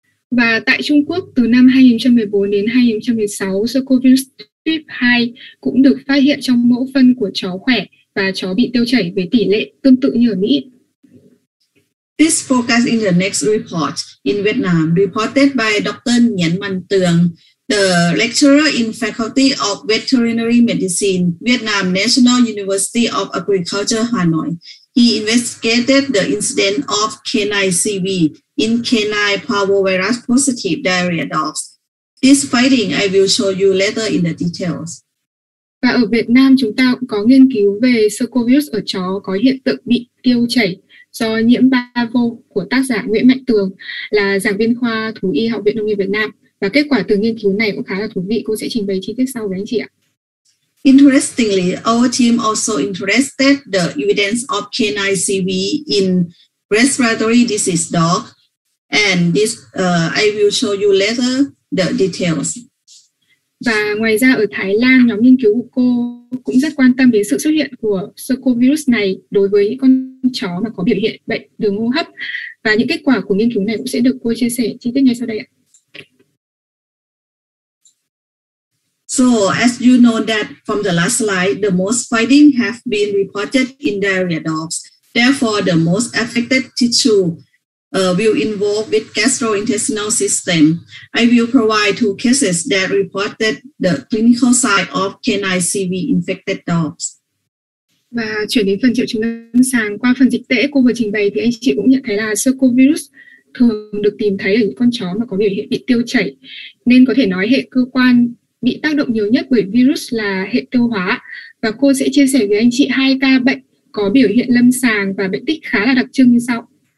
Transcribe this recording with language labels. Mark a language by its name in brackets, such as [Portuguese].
[Vietnamese] Và tại Trung Quốc từ năm 2014 đến 2016, Circovirus tuyếp 2 cũng được phát hiện trong mẫu phân của chó khỏe và chó bị tiêu chảy với tỷ lệ tương tự như ở Mỹ. [English] This focus in the next report in Vietnam, reported by Dr. Nhiễm, the lecturer in Faculty of Veterinary Medicine, Vietnam National University of Agriculture, Hanoi. He investigated the incidence of canine CV in canine parvovirus positive diarrhea dogs. This finding I will show you later in the details. [Vietnamese] Và ở Việt Nam chúng ta cũng có nghiên cứu về Circovirus ở chó có hiện tượng bị tiêu chảy do nhiễm parvo của tác giả Nguyễn Mạnh Tường, là giảng viên khoa thú y Học viện Nông nghiệp Việt Nam. Và kết quả từ nghiên cứu này cũng khá là thú vị. Cô sẽ trình bày chi tiết sau với anh chị ạ. [English] Interestingly, our team also interested the evidence of canine CV in respiratory disease dog, and this I will show you later the details. [Vietnamese] Và ngoài ra ở Thái Lan, nhóm nghiên cứu của cô cũng rất quan tâm đến sự xuất hiện của Circovirus này đối với những con chó mà có biểu hiện bệnh đường hô hấp. Và những kết quả của nghiên cứu này cũng sẽ được cô chia sẻ chi tiết ngay sau đây ạ. [English] So, as you know that from the last slide, the most findings have been reported in diarrhea dogs. Therefore, the most affected tissue will involve with gastrointestinal system. I will provide 2 cases that reported the clinical side of canine CV infected dogs. [Vietnamese] Và chuyển đến phần triệu chứng lâm sàng. Qua phần dịch tễ cô vừa trình bày thì anh chị cũng nhận thấy là Cercovirus thường được tìm thấy ở những con chó mà có biểu hiện bị tiêu chảy, nên có thể nói hệ cơ quan bị tác động nhiều nhất bởi virus là hệ tiêu hóa. Và cô sẽ chia sẻ với anh chị 2 ca bệnh có biểu hiện lâm sàng và bệnh tích khá là đặc trưng như sau.